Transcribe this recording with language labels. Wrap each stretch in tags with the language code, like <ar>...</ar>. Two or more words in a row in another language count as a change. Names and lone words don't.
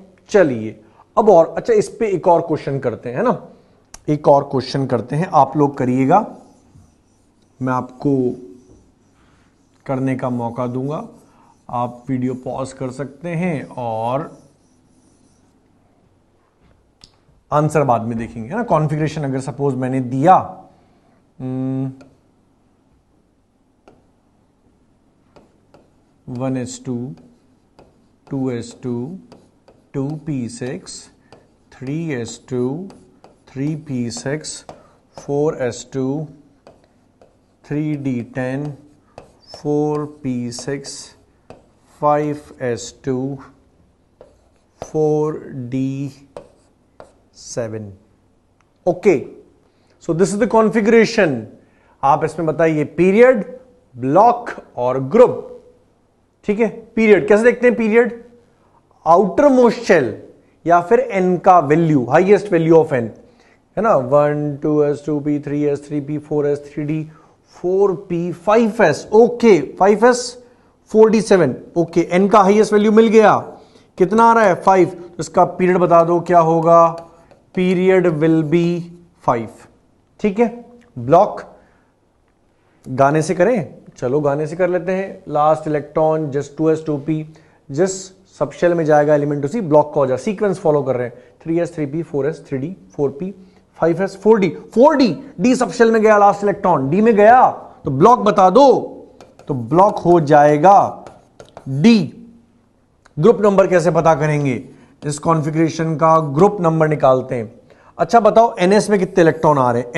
<hi>चलिए अब और अच्छा, इस पे एक और क्वेश्चन करते हैं ना, एक और क्वेश्चन करते हैं, आप लोग करिएगा, मैं आपको करने का मौका दूंगा। आप</hi> <en>video pause</en> <hi>कर सकते हैं और आंसर बाद में देखेंगे, है ना। कॉन्फ़िगरेशन अगर सपोज मैंने दिया 1s2 2s2 2p6 3s2 3p6 4s2 3d10 4p6 5s2 4d7।</hi> <en>okay, so this is the configuration.</en> <hi>आप इसमें बताइए</hi> <en>period, block</en> <hi>और ग्रुप। ठीक है, पीरियड कैसे देखते हैं?</hi> <en>period outer most shell</en> <hi>या फिर एन का वैल्यू,</hi> <en>highest value of n,</en> <hi>है ना। 1 2s 2p 3s 3p 4s 3d 4p 5s, ओके 5s 4d7, ओके। एन का</hi> <en>highest value</en> <hi>मिल गया, कितना आ रहा है? 5। तो इसका पीरियड बता दो क्या होगा?</hi> <en>period will be 5.</en> <hi>ठीक है, ब्लॉक गाने से करें, चलो गाने से कर लेते हैं।</hi> <en>last electron just</en> <hi>2s 2p, जिस</hi> <en>sub shell</en> <hi>में जाएगा एलिमेंट उसी ब्लॉक का हो जाए।</hi> <en>sequence follow</en> <hi>कर रहे हैं, 3s 3p 4s 3d 4p 5s 4d 4d,</hi> <en>D sub shell</en> <hi>में गया</hi> <en>last electron,</en> <hi>डी में गया तो ब्लॉक बता दो, तो ब्लॉक हो जाएगा डी।</hi> <en>group number</en> <hi>कैसे पता करेंगे? इस कॉन्फ़िगरेशन का</hi> <en>group number</en> <hi>निकालते हैं। अच्छा बताओ ns में कितने इलेक्ट्रॉन आ रहे हैं?</hi>